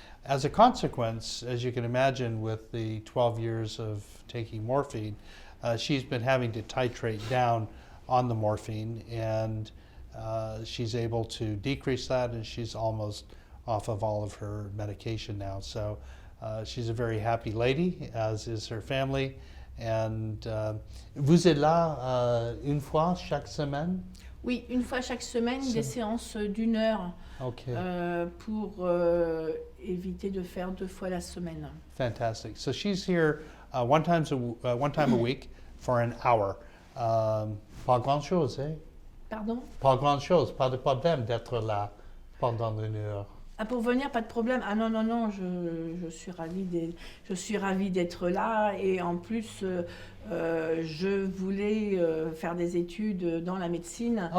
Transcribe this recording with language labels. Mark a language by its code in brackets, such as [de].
[en] As a consequence, as you can imagine, with the 12 years of taking morphine, she's been having to titrate down on the morphine, and she's able to decrease that, and she's almost off of all of her medication now. So she's a very happy lady, as is her family. [fr] And vous êtes là une fois chaque semaine? Oui, une fois chaque semaine, des séances d'1 heure [en] Okay. [fr] pour éviter de faire 2 fois la semaine. [en] Fantastic. So she's here one time a week for an hour. [fr] Pas grand-chose, eh? Pardon? Pas grand-chose, pas de problème d'être là pendant 1 heure. Ah, pour venir, pas de problème. Ah non, non, non, je suis ravie d'être là. Et en plus, je voulais faire des études dans la médecine.